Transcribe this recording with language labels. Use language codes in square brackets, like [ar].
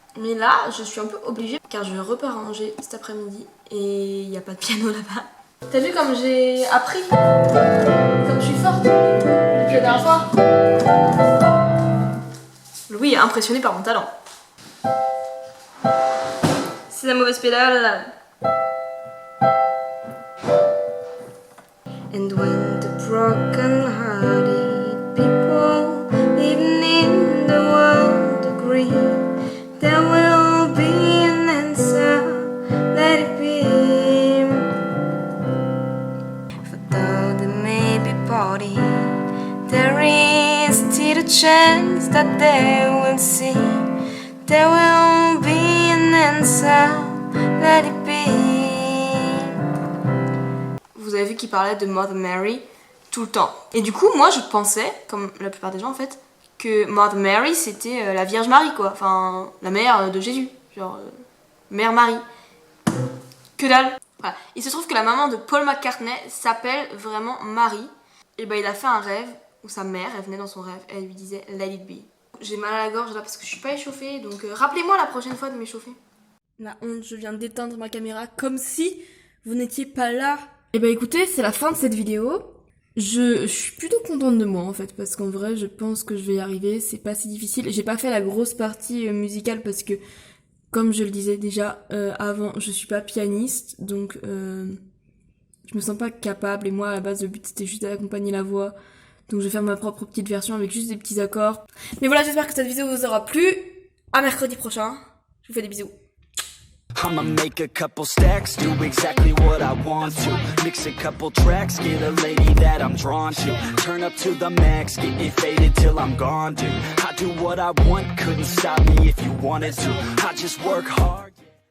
[fr] Mais là, je suis un peu obligée car je repars à Angers cet après-midi et il n'y a pas de piano là-bas. T'as vu comme j'ai appris? Comme je suis forte depuis la dernière fois? Louis est impressionné par mon talent. C'est la mauvaise pédale. [en] And when the broken-hearted people living in the world agree, there will be an answer, let it be. For though there may be party, there is still a chance that they will see. There will be an answer, let it be. [fr] Vous avez vu qu'il parlait de Mother Mary tout le temps. Et du coup, moi je pensais, comme la plupart des gens en fait, que Mother Mary c'était la Vierge Marie quoi. Enfin, la mère de Jésus. Genre, Mère Marie. Que dalle. Voilà. Il se trouve que la maman de Paul McCartney s'appelle vraiment Marie. Et bah il a fait un rêve où sa mère, elle venait dans son rêve et elle lui disait [en] Let it be. [fr] J'ai mal à la gorge là parce que je suis pas échauffée, donc rappelez-moi la prochaine fois de m'échauffer. La honte, je viens d'éteindre ma caméra comme si vous n'étiez pas là. Et bah écoutez, c'est la fin de cette vidéo. Je suis plutôt contente de moi en fait, parce qu'en vrai je pense que je vais y arriver, c'est pas si difficile. J'ai pas fait la grosse partie musicale parce que, comme je le disais déjà avant, je suis pas pianiste, donc je me sens pas capable, et moi à la base le but c'était juste d'accompagner la voix. Donc je vais faire ma propre petite version avec juste des petits accords. Mais voilà, j'espère que cette vidéo vous aura plu. À mercredi prochain. Je vous fais des bisous. [en] I'ma make a couple stacks, do exactly what I want to. Mix a couple tracks, get a lady that I'm drawn to. Turn up to the max, get it faded till I'm gone, dude. I do what I want, couldn't stop me if you wanted to. I just work hard.